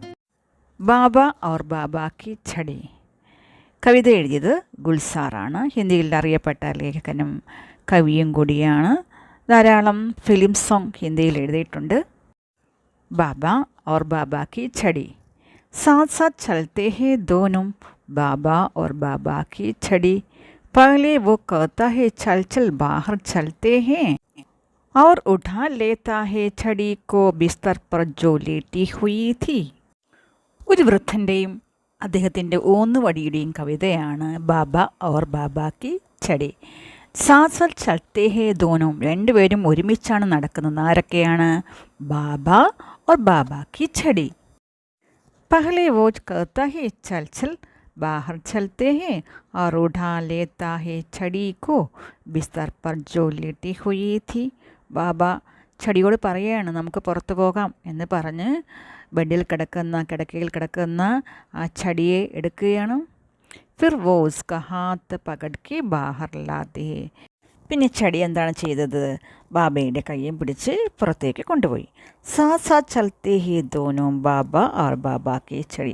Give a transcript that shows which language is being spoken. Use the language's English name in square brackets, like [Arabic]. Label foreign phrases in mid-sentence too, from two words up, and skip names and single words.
[Malayalam] ബാബ ഔർ ബാബ കി ഛടി. കവിത എഴുതിയത് ഗുൽസാറാണ്. ഹിന്ദിയിൽ അറിയപ്പെട്ട ലേഖകനും കവിയും കൂടിയാണ്. ധാരാളം ഫിലിം സോങ് ഹിന്ദിയിൽ എഴുതിയിട്ടുണ്ട്. ബാബ ഔർ ബാബ കി ഛടി. [Hindi] साथ साथ चलते हैं दोनों बाबा और बाबा की छड़ी. पहले वो कहता है चल चल बाहर चलते हैं और उठा लेता है छड़ी को बिस्तर पर जो लेटी हुई थी. [Malayalam] ഒരു വൃദ്ധൻ്റെയും അദ്ദേഹത്തിൻ്റെ ഊന്നുവടിയുടെയും കവിതയാണ് ബാബ ഔർ ബാബ കി ഛടി. [Hindi] साथ साथ चलते हैं दोनों, [Malayalam] രണ്ടുപേരും ഒരുമിച്ചാണ് നടക്കുന്നത്. ആരൊക്കെയാണ്? ബാബ ഔർ ബാബ കി ഛടി. [Hindi] पहले वो कहता है चल चल बाहर चलते हैं और उठा लेता है छड़ी को बिस्तर पर जो लेटी हुई थी. [Malayalam] ബാബ ഛടിയോട് പറയുകയാണ് നമുക്ക് പുറത്തു പോകാം എന്ന് പറഞ്ഞ് കിടക്കയിൽ കിടക്കുന്ന ആ ഛടിയെ എടുക്കുകയാണ്. [Hindi] फिर वो उसका हाथ पकड़ के बाहर लाते. [Malayalam] പിന്നെ ഛടി എന്താണ് ചെയ്തത്? ബാബയുടെ കയ്യും പിടിച്ച് പുറത്തേക്ക് കൊണ്ടുപോയി. [Hindi] साथ साथ चलते हैं दोनों [Malayalam] ബാബ ഔർ ബാബ കി ഛടി.